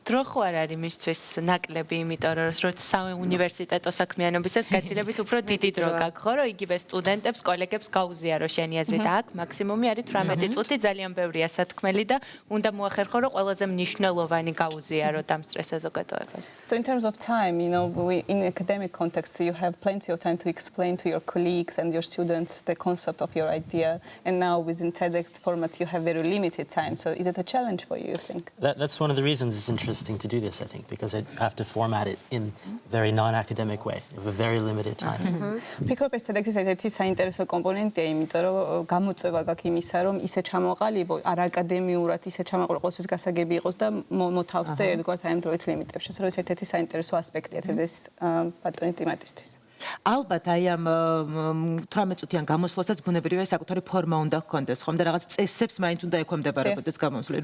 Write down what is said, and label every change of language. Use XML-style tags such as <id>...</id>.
<ka>დრო ხო არ არის მისთვის ნაკლები, იმიტომ რომ როცა უნივერსიტეტო საქმიანობისას გაცილებით უფრო დიდი დრო გაქვს, ხო? იგივე სტუდენტებს, კოლეგებს გაუზიარო შენი აზრით, აქ მაქსიმუმი არის 18 წუთი, ძალიან ბევრია სათქმელი და უნდა მოახერხო, რომ ყველაზე მნიშვნელოვანი გაუზიაროთ ამ სტრესს საზოგადოებას.</ka> <en>So in terms of time, you know, in academic context, you have plenty of time to explain to your colleagues and your students the concept of your idea, and now within TEDx format, you have very limited time. So is it a challenge for you, you think? That's one of the reasons it's interesting to do this, I think, because you have to format it in a very non-academic way, with a very limited time.</en> <ka>TEDx-ის ერთ-ერთი საინტერესო კომპონენტია, იმიტომ რომ გამოწვევა გაქვს იმისა, რომ ისე ჩამოყალიბო, არ აკადემიურად ისე ჩამოყალიბო, ყოველთვის გასაგები იყოს და მოთავსდე ერთგვარ აი ამ დროით ლიმიტებში. ეს არის ერთ-ერთი საინტერესო ასპექტია TEDx-ის ბატონი ტიმატისთვის. ალბათ აი ამ 18 წუთიან გამოსვლასაც ბუნებრივია საკუთარი ფორმა უნდა ჰქონდეს, ხომ და რაღაც წესებს მაინც უნდა ექვემდებარებოდეს გამოსვლა.</ka>